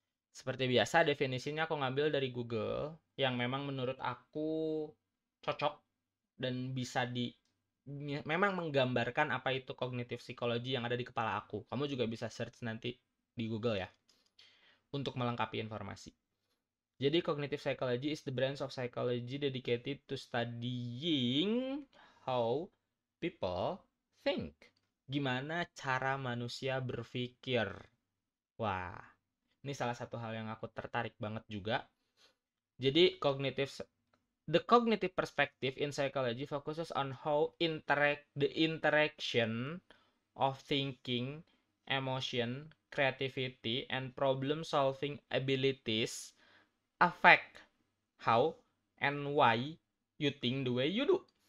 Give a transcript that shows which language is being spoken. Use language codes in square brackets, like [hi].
[id] Seperti biasa, definisinya aku ngambil dari Google yang memang menurut aku cocok dan bisa memang menggambarkan apa itu kognitif psikologi yang ada di kepala aku. Kamu juga bisa search nanti di Google ya untuk melengkapi informasi. [en] Jadi cognitive psychology is the branch of psychology dedicated to studying how people think. [id] Gimana cara manusia berpikir. Wah, ini salah satu hal yang aku tertarik banget juga. [en] Jadi the cognitive perspective in psychology focuses on how the interaction of thinking, emotion, creativity, and problem-solving abilities affect how and why you think the way you do.